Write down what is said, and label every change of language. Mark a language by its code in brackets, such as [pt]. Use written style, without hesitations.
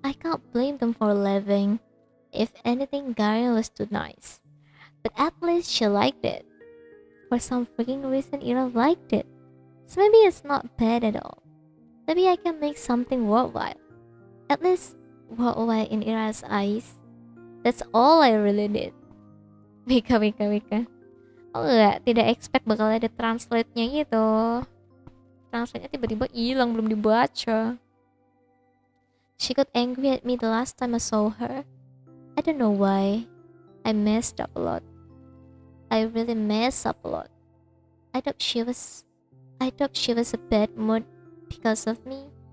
[en] I can't blame them for leaving. If anything, Gary was too nice. But at least she liked it. For some freaking reason, Ira liked it. So maybe it's not bad at all. Maybe I can make something worthwhile. At least worthwhile in Ira's eyes. That's all I really did. Wika. [id] Oh enggak, tidak expect bakal ada translate-nya gitu. Translate-nya tiba-tiba hilang, belum dibaca. [en] She got angry at me the last time I saw her. I don't know why. I messed up a lot. I really messed up a lot. I thought she was a bad mood because of me.